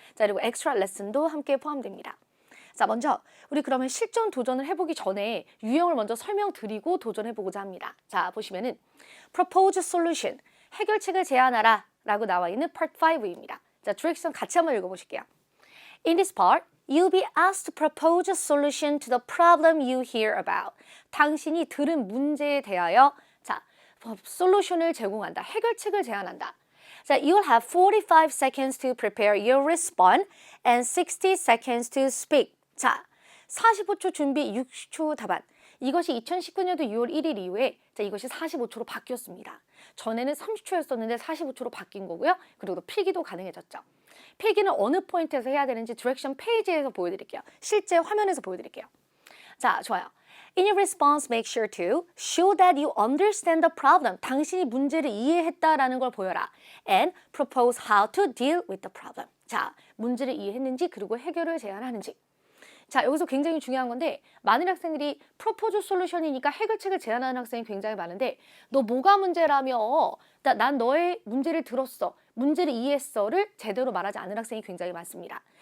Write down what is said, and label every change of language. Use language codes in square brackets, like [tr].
[ko] 자, 그리고 엑스트라 레슨도 함께 포함됩니다. 자, 먼저 우리 그러면 실전 도전을 해보기 전에 유형을 먼저 설명드리고 도전해보고자 합니다. 자, 보시면은 [en] propose solution, [ko] 해결책을 제안하라 라고 나와 있는 part 5입니다. 자, 디렉션 같이 한번 읽어보실게요. [en] In this part, you'll be asked to propose a solution to the problem you hear about. [ko] 당신이 들은 문제에 대하여 솔루션을 제공한다, 해결책을 제안한다. [en] 자, you'll have 45 seconds to prepare your response and 60 seconds to speak. [ko] 자, 45초 준비, 60초 답안. 이것이 2019년도 6월 1일 이후에 이것이 45초로 바뀌었습니다. 전에는 30초였었는데 45초로 바뀐 거고요. 그리고 또 필기도 가능해졌죠. 필기는 어느 포인트에서 해야 되는지 디렉션 페이지에서 보여드릴게요. 실제 화면에서 보여드릴게요. 자, 좋아요. [en] In your response, make sure to show that you understand the problem. [ko] 당신이 문제를 이해했다라는 걸 보여라. [en] And propose how to deal with the problem. [ko] 자, 문제를 이해했는지 그리고 해결을 제안하는지. 자, 여기서 굉장히 중요한 건데 많은 학생들이 프로포즈 솔루션이니까 해결책을 제안하는 학생이 굉장히 많은데 너 뭐가 문제라며? 난 너의 문제를 들었어, 문제를 이해했어를 제대로 말하지 않는 학생이 굉장히 많습니다.